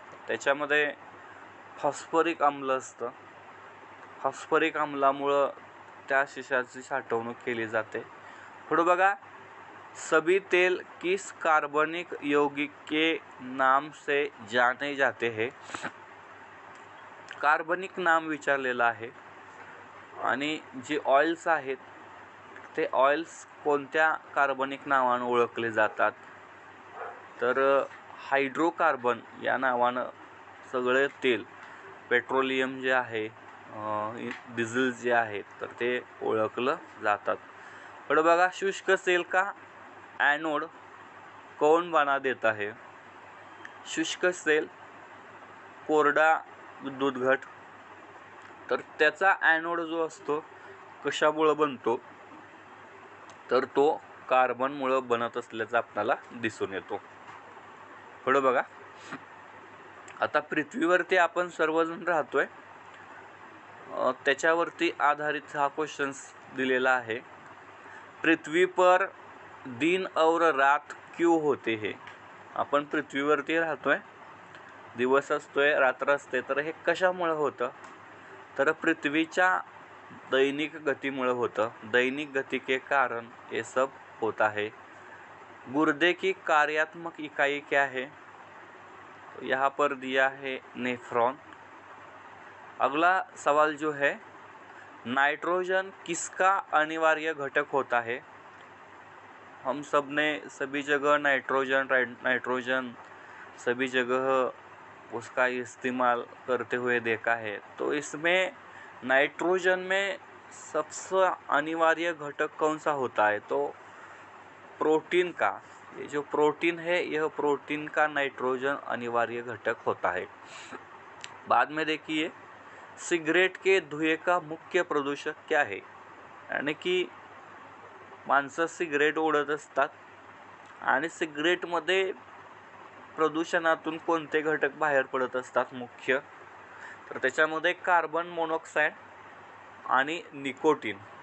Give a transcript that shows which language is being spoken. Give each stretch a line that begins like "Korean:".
Marathi: त्याच्यामध्ये फॉस्फरिक आम्ल असतं. फॉस्फरिक आम्लामुळं त्या शिशाची साठवणूक केली जाते. पुढे बघा,
Hindi: सभी तेल किस कार्बनिक यौगिक के नाम से जाने जाते हैं?
Marathi: कार्बनिक नाम विचारलेलं आहे. आणि जे ऑइल्स आहेत ते ऑइल्स कोणत्या कार्बनिक नावानं ओळखले जातात? तर हायड्रोकार्बन या नावानं सगळे तेल, पेट्रोलियम जे आहे, डिझेल जे आहे, तर ते ओळखलं जातात. पुढे बघा,
Hindi: शुष्क सेल का एनोड कौन बना देता है?
Marathi: शुष्क सेल, कोरडा विद्युत घट, तर त्याचा ॲनोड जो असतो कशामुळं बनतो? तर तो कार्बनमुळं बनत असल्याचं आपल्याला दिसून येतो. पुढं बघा, आता पृथ्वीवरती आपण सर्वजण राहतोय, त्याच्यावरती आधारित हा क्वेश्चन दिलेला आहे.
Hindi: पृथ्वी पर दिन और रात क्यों होते है?
Marathi: आपण पृथ्वीवरती राहतोय, दिवस असतोय, रात्र असते, तर हे कशामुळं होतं? तर पृथ्वीच्या दैनिक गतीमुळे होतं.
Hindi: दैनिक गति के कारण ये सब होता है. गुर्दे की कार्यात्मक इकाई क्या है? तो यहाँ पर दिया है नेफ्रॉन. अगला सवाल जो है, नाइट्रोजन किसका अनिवार्य घटक होता है? हम सब ने सभी जगह नाइट्रोजन सभी जगह उसका इस्तेमाल करते हुए देखा है. तो इसमें नाइट्रोजन में सबसे अनिवार्य घटक कौन सा होता है? तो प्रोटीन का, ये जो प्रोटीन है, यह प्रोटीन का नाइट्रोजन अनिवार्य घटक होता है. बाद में देखिए, सिगरेट के धुएं का मुख्य प्रदूषक क्या है?
Marathi: यानी की माणसं सिगरेट ओढत असतात आणि सिगरेटमध्ये प्रदूषणातून कोणते घटक बाहेर पडत असतात मुख्य? तर त्याच्यामध्ये कार्बन मोनॉक्साईड आणि निकोटीन.